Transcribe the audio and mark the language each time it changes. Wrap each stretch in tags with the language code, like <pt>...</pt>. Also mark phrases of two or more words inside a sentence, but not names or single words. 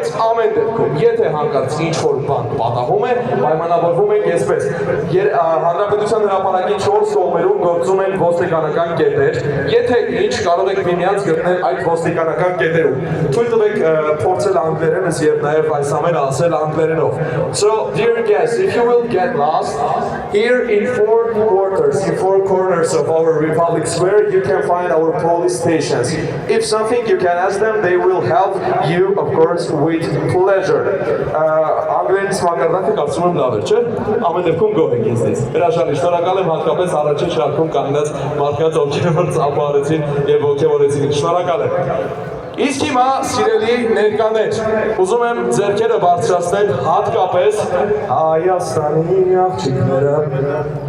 <hy>ամեն դեպքում, եթե հանկարծ ինչ-որ բան պատահում է, պայմանավորվում ենք այսպես։ Հանրապետության հրապարակի 4 կողմերում գործում են ոստիկանական կետեր։ Եթե ինչ կարող եք միմյանց գտնել այդ ոստիկանական կետերում։ Թույլ տվեք փորձել անգլերենս եւ նաեւ այս ամենը ասել անգլերենով։</hy> <en>So, dear guests, if you will get lost, here in four corners of our Republic Square, you can find our police stations. If something you can ask them, they will help you, of course, with pleasure.</en> <hy>Անգլերենից մակարդակը կարծում եմ լավ է, չէ՞։ Ամեն դեպքում գոհ ենք ինձնից։ Հրաշալի, շնորհակալ եմ հատկապես առաջին շարքում կանգնած մարդկանց, ովքեր որ ծափահարեցին եւ ոգևորեցին։ Շնորհակալ եմ։ Իսկ հիմա սիրելի ներկաներ, ուզում եմ ձեռքերը բարձրացնել հատկապես Հայաստանի աղջիկները։</hy>